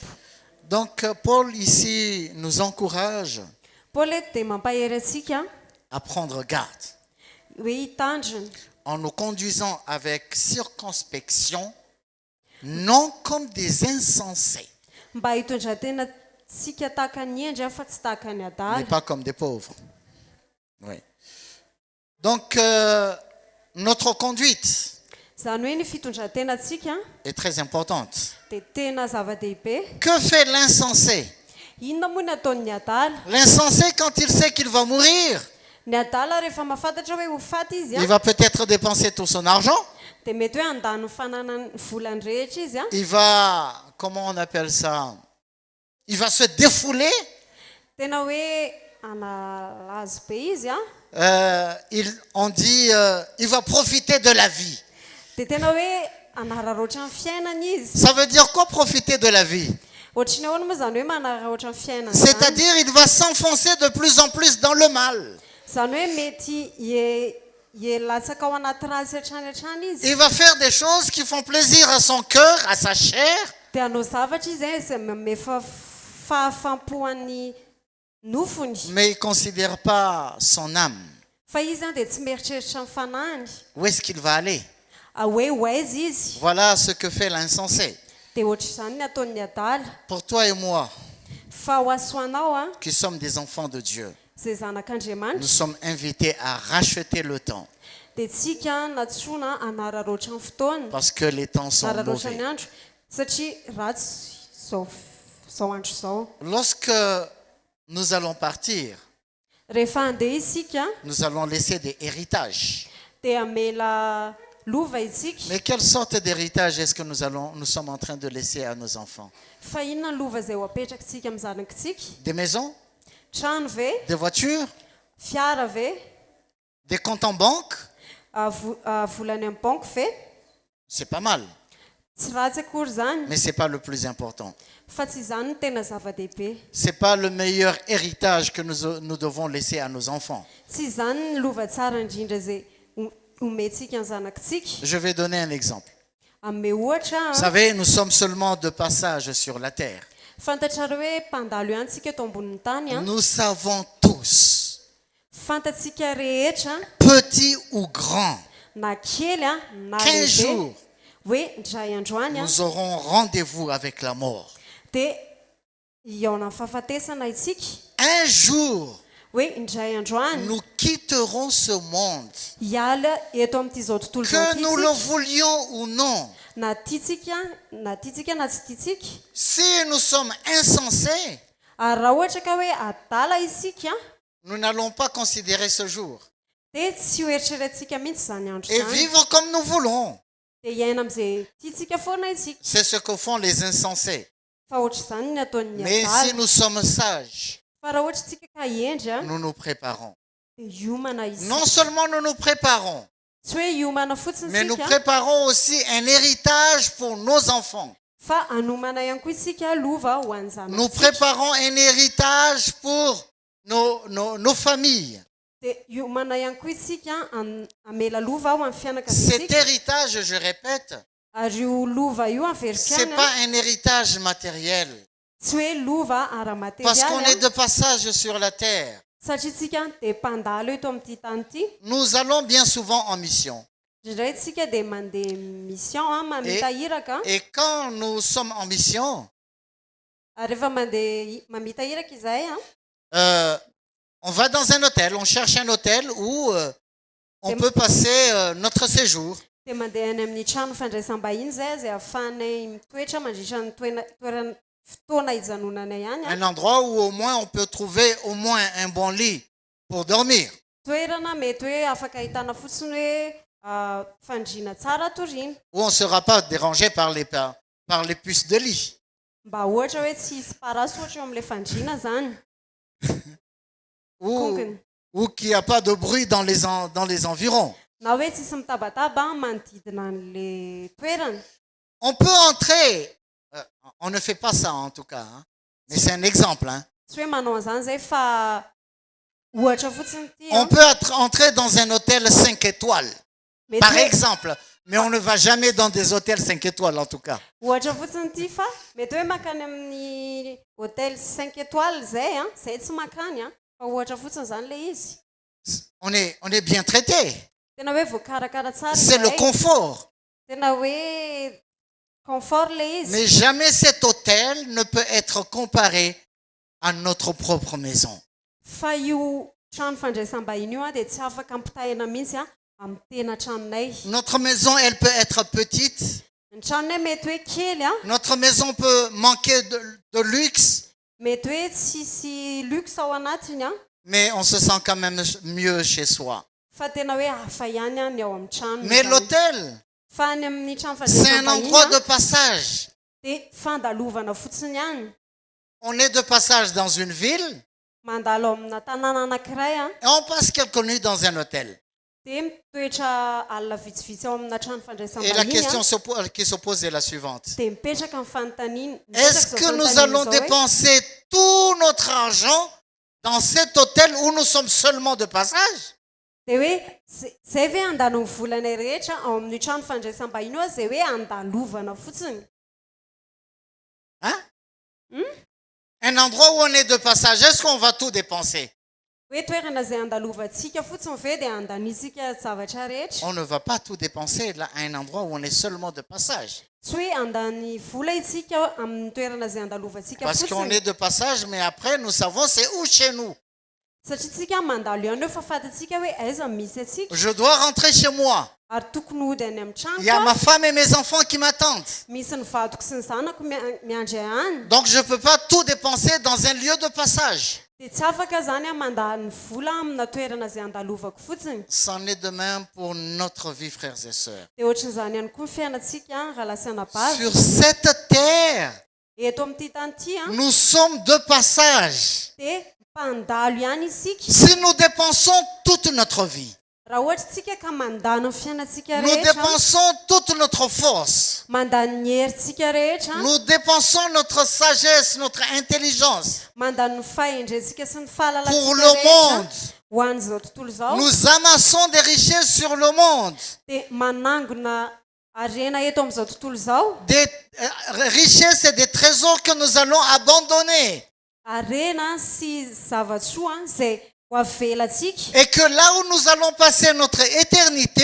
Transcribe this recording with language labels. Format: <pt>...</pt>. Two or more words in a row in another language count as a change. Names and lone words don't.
<fr>Donc Paul ici nous encourage</fr> <mg>paoly eto dia mampahery atsika</mg> <fr>à prendre garde</fr> <mg>hoe hitandrina</mg> <fr>en nous conduisant avec circonspection, non comme des insensés,</fr> <mg>mba hitondra tena tsika tahaka ny endry fa tsy tahaka ny</mg> <fr>mais</fr> <mg>adala</mg> <fr>pas comme des pauvres. Oui. Donc, notre conduite</fr> <mg>zany hoe ny fitondrantenantsika</mg> <fr>est très importante.</fr> <mg>dia tena zava-dehibe</mg> <fr>Que fait l'insensé?</fr> <mg>inona moa ny ataon'ny adala</mg> <fr>L'insensé, quand il sait qu'il va mourir,</fr> <mg>ny adala rehefa mahafantatra hoe ho faty izy</mg> <fr>il a va peut-être dépenser tout son argent.</fr> <mg>dia mety hoe andany ny fananany volany rehetra izy a</mg> <fr>Il va, comment on appelle ça? Il va se défouler.</fr> <mg>tena hoe analazy be izy a</mg> <fr>On dit, il va profiter de la vie.</fr> <mg>dia tena hoe anararoatra ny fiainana izy</mg> <fr>Ça veut dire quoi, profiter de la vie?</fr> <mg>ohatrany ahoana moa zany hoe manararoatra ny fiainana zany</mg> <fr>C'est-à-dire, il va s'enfoncer de plus en plus dans le mal.</fr> <mg>zany hoe mety hielatsaka ao anaty ratsy hatrany hatrany izy</mg> <fr>Il va faire des choses qui font plaisir à son cœur, à sa chair,</fr> <mg>dia hanao zavatra izy izay mefa fahafampoan'ny nofony</mg> <fr>mais il ne considère pas son âme.</fr> <mg>fa izy zany dia tsy mieritreritra ny fanahiny</mg> <fr>Où est-ce qu'il va aller?</fr> <mg>hoe ho aiza izy</mg> <fr>Voilà ce que fait l'insensé.</fr> <mg>dia ohatr'izany ny ataon'ny adala</mg> <fr>Pour toi et moi,</fr> <mg>fa ho asoanao a</mg> <fr>qui sommes des enfants de Dieu,</fr> <mg>izay</mg> <fr>nous</fr> <mg>zanak'andriamanitra</mg> <fr>sommes invités à racheter le temps</fr> <mg>dia tsika natsoina anararoatra ny fotoana</mg> <fr>parce que les temps sont</fr> <mg>anararoatra ny</mg> <fr>mauvais.</fr> <mg>andro satria ratsy zao andro zao</mg> <fr>Lorsque nous allons partir,</fr> <mg>rehefa handeha isika</mg> <fr>nous allons laisser des héritages.</fr> <mg>dia amela lova isika</mg> <fr>Mais quelle sorte d'héritage est-ce que nous sommes en train de laisser à nos enfants?</fr> <mg>fa inona ny lova izay ho apetrakintsika amin'ny zanakitsika</mg> <fr>Des maisons?</fr> <mg>trano ve</mg> <fr>Des voitures?</fr> <mg>fiara ve</mg> <fr>Des comptes en banque?</fr> <mg>volany amin'ny banque ve</mg> <fr>C'est pas mal,</fr> <mg>tsy ratsy akory zany</mg> <fr>mais ce n'est pas le plus important.</fr> <mg>fa tsy zany ny tena zava-dehibe</mg> <fr>Ce n'est pas le meilleur héritage que nous devons laisser à nos enfants.</fr> <mg>tsy zany ny lova tsara indrindra izay omentsika ny zanakitsika</mg> <fr>Je vais donner un exemple.</fr> <mg>ame ohatra</mg> <fr>Vous savez, nous sommes seulement de passage sur la terre.</fr> <mg>fantatrareo hoe mpandalo ihany tsika eto ambonin'ny tany a</mg> <fr>Nous savons tous,</fr> <mg>fantatsika rehetra</mg> <fr>petits ou grands,</fr> <mg>na kely a na</mg> <fr>qu'un</fr> <mg>lehibe</mg> <fr>jour,</fr> <mg>hoe ndray androany a</mg> <fr>nous aurons rendez-vous avec la mort.</fr> <mg>dia iaona amin'ny fahafatesana isika</mg> <fr>Un jour,</fr> <mg>hoe indray androany</mg> <fr>nous quitterons ce monde.</fr> <mg>hiala eto amin'ity zao tontolo zao</mg> <fr>Que nous le voulions ou non,</fr> <mg>na tiatsika na tiatsika na tsy tiatsika</mg> <fr>si nous sommes insensés,</fr> <mg>ary raha ohatra ka hoe adala isika</mg> <fr>nous n'allons pas considérer ce jour</fr> <mg>dia tsy ho eritreretintsika mihitsy zany andro</mg> <fr>et</fr> <mg>zany</mg> <fr>vivre comme nous voulons.</fr> <mg>dia hiaina amin'izay tiatsika foana isika</mg> <fr>C'est ce que font les insensés.</fr> <mg>fa ohatra zany ny ataon'ny</mg> <fr>Mais si</fr> <mg>adala</mg> <fr>nous sommes sages,</fr> <mg>fa raha ohatra tsika ka hiendry a</mg> <fr>nous nous préparons.</fr> <mg>dia hiomana isika</mg> <fr>Non seulement nous nous préparons,</fr> <mg>tsy hoe hiomana fotsiny</mg> <fr>mais nous</fr> <mg>sika</mg> <fr>préparons aussi un héritage pour nos enfants.</fr> <mg>fa anomana ihany koa isika lova ho an'ny</mg> <fr>Nous</fr> <mg>zanaka</mg> <fr>préparons un héritage pour nos familles.</fr> <mg>dia hiomana ihany koa isika amela lova ho amin'ny</mg> <fr>Cet</fr> <mg>fianakaviantsika</mg> <fr>héritage, je répète,</fr> <mg>ary io lova io</mg> <fr>c'est</fr> <mg>averikana</mg> <fr>pas un héritage matériel.</fr> <mg>tsy hoe lova</mg> <fr>Parce qu'on est</fr> <mg>ara-materialy</mg> <fr>de passage sur la terre.</fr> <mg>satria tsika dia mpandalo eto amin'ity tany ity</mg> <fr>Nous allons bien souvent en mission.</fr> <mg>indray tsika dia mandeha mission a mamitahiraka</mg> <fr>Et quand nous sommes en mission,</fr> <mg>ary rehefa mandeha mamitahiraka izahay a</mg> <fr>on va dans un hôtel, on cherche un hôtel où on peut passer notre séjour.</fr> <mg>dia mandeha any amin'ny trano fandraisam-bahiny zay zay ahafahanay mitoetra mandritra ny toerana fotoana hijanonanay ihany a</mg> <fr>Un endroit où au moins on peut trouver au moins un bon lit pour dormir.</fr> <mg>toerana mety hoe afaka ahitana fotsiny hoe fandriana tsara toriana</mg> <fr>Où on ne sera pas dérangé par les puces de lit.</fr> <mg>mba ohatra hoe tsy hisy parasy ohatra eo amin'ilay fandriana zany</mg> <fr>Ou,</fr> <mg>konkony</mg> <fr>ou qu'il n'y a pas de bruit dans les environs.</fr> <mg>na hoe tsisy mitabataba manodidina an'le toerana</mg> <fr>On peut entrer, on ne fait pas ça en tout cas, hein, mais c'est un exemple. Hein.</fr> <mg>tsy hoe manao an'izany zay fa ohatra fotsiny ty</mg> <fr>On peut entrer dans un hôtel 5 étoiles,</fr> <mg>mety</mg> <fr>par</fr> <mg>hoe</mg> <fr>exemple, mais on ne va jamais dans des hôtels 5 étoiles en tout cas.</fr> <mg>ohatra fotsiny ty fa mety hoe makany amin'ny</mg> <fr>hôtel 5 étoiles</fr> <mg>zay a zay tsy makany a fa ohatra fotsiny zany le izy</mg> <fr>On est bien traité.</fr> <mg>tena hoe voakarakara tsara</mg> <fr>C'est le</fr> <mg>izahay.</mg> <fr>confort.</fr> <mg>tena hoe confort le izy</mg> <fr>Mais jamais cet hôtel ne peut être comparé à notre propre maison.</fr> <mg>fa io trano fandraisam-bahiny io a dia tsy afaka ampitahina mihitsy a amin'ny tena tranonay</mg> <fr>Notre maison, elle peut être petite.</fr> <mg>ny tranonay mety hoe kely a</mg> <fr>Notre maison peut manquer de luxe,</fr> <mg>mety hoe tsisy luxe ao anatiny a</mg> <fr>mais on se sent quand même mieux chez soi.</fr> <mg>fa tena hoe hafa ihany a ny ao amin'ny trano</mg> <fr>Mais l'hôtel,</fr> <mg>fa any amin'ny trano</mg> <fr>c'est un endroit de</fr> <mg>fandraisam-bahiny</mg> <fr>passage.</fr> <mg>dia fandalovana fotsiny ihany</mg> <fr>On est de passage dans une ville</fr> <mg>mandalo amina tanàna anankiray a</mg> <fr>et on passe quelques nuits dans un hôtel.</fr> <mg>dia mitoetra alina vitsivitsy ao amina trano</mg> <fr>Et la</fr> <mg>fandraisam-bahiny</mg> <fr>question</fr> <mg>a</mg> <fr>qui se pose est la suivante.</fr> <mg>dia mipetraka amin'ny fanontaniana</mg> <fr>Est-ce que nous allons dépenser tout notre argent dans cet hôtel où nous sommes seulement de passage?</fr> <mg>dia hoe zay hoe andalo ny volanay rehetra ao amin'ny trano fandraisam-bahiny io a zay hoe andalovana fotsiny</mg> <fr>Hein? Un endroit où on est de passage, est-ce qu'on va tout dépenser?</fr> <mg>hoe toerana zay andalovantsika fotsiny ve dia andanisika zavatra rehetra</mg> <fr>On ne va pas tout dépenser là, à un endroit où on est seulement de passage.</fr> <mg>tsy hoe andany vola isika amin'ny toerana zay andalovantsika</mg> <fr>Parce qu'on</fr> <mg>fotsiny</mg> <fr>est de passage, mais après, nous savons c'est où chez nous.</fr> <mg>satria tsika mandalo ihany eo fa fantatsika hoe aiza misy atsika</mg> <fr>Je dois rentrer chez moi.</fr> <mg>ary tokony hody any amin'ny</mg> <fr>Il y a</fr> <mg>trano</mg> <fr>ma femme et mes enfants qui m'attendent.</fr> <mg>misy ny vadiko sy ny zanako miandry any</mg> <fr>Donc je ne peux pas tout dépenser dans un lieu de passage.</fr> <mg>dia tsy afaka zany a mandany ny vola amina toerana zay andalovako fotsiny</mg> <fr>C'en est de même pour notre vie, frères et sœurs.</fr> <mg>dia ohatran'izany ihany koa ny fiainatsika raha lasana bavy</mg> <fr>Sur cette terre,</fr> <mg>eto amin'ity tany ity a</mg> <fr>nous sommes de passage.</fr> <mg>dia mpandalo ihany isika</mg> <fr>Si nous dépensons toute notre vie,</fr> <mg>raha ohatra tsika ka mandany ny fiainatsika</mg> <fr>nous</fr> <mg>rehetra</mg> <fr>dépensons toute notre force,</fr> <mg>mandany ny herintsika rehetra</mg> <fr>nous dépensons notre sagesse, notre intelligence</fr> <mg>mandany ny fahendrentsika sy ny</mg> <fr>pour</fr> <mg>fahalalantsika</mg> <fr>le</fr> <mg>rehetra</mg> <fr>monde.</fr> <mg>ho an'izao tontolo izao</mg> <fr>Nous amassons des richesses sur le monde.</fr> <mg>dia manangona arena eto amin'izao tontolo zao</mg> <fr>des richesses et des trésors que nous allons abandonner.</fr> <mg>arena sy zavatsoa zay ho avelantsika</mg> <fr>Et que là où nous allons passer notre éternité,</fr>